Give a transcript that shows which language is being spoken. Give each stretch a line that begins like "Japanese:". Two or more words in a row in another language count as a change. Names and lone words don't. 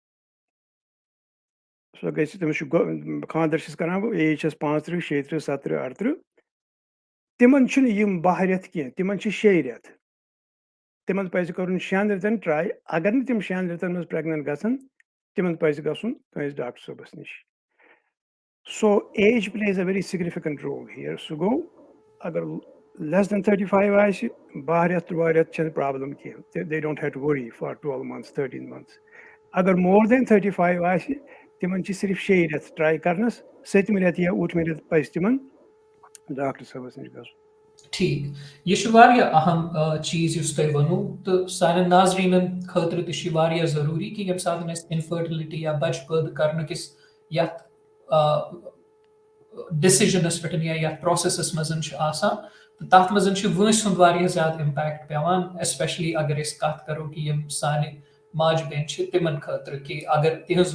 Kashmiri: سۄ گژھِ تٔمِس چھُ خانٛدر چھِس کران ایج چھس 35 36 37 38 تِمن چھِنہٕ یِم 12 رٮ۪تھ کینٛہہ تِمن چھِ 6 رٮ۪تھ تِمن پزِ کرُن 6 رٮ۪تن ٹراے اگر نہٕ تِم 6 رٮ۪تن منٛز پریگننٹ گژھن تِمن پزِ گژھُن کٲنٛسہِ ڈاکٹر صٲبس نِش
English: so age plays a very significant role here
Kashmiri: سُہ گوٚو اگر
English: less than
Kashmiri: 35 آسہِ 12 رٮ۪تھ 13 رٮ۪تھ چھنہٕ پرابلم کینٛہہ
English: they don't have to worry for 12 months 13 months
Kashmiri: اگر
English: more than
Kashmiri: 35 آسہِ تِمن چھِ صرف 6 رٮ۪تھ ٹراے کرنس 7مہِ رٮ۪تہٕ یا 8مہِ رٮ۪تہٕ پزِ تِمن ڈاکٹر صٲبس نِش گژھُن ٹھیٖک یہِ چھُ واریاہ اہم چیٖز یُس تۄہہِ ووٚنوٕ تہٕ سانٮ۪ن ناظریٖنن خٲطرٕ تہِ چھُ یہِ واریاہ ضروٗری کہِ ییٚمہِ ساتہٕ أسۍ اِنفٲرٹِلٹی یا بچہِ پٲدٕ کرنٕکِس یتھ ڈیسِجنس پٮ۪ٹھ یا یتھ پروسیسس منٛز چھُ آسان تہٕ تتھ منٛز چھُ وٲنٛسہِ ہُنٛد واریاہ زیادٕ امپیکٹ پیوان ایسپیشلی اگر أسۍ کتھ کرو کہِ یِم سانہِ ماجہِ بیٚنہِ چھِ تِمن خٲطرٕ کہِ اگر تِہنٛز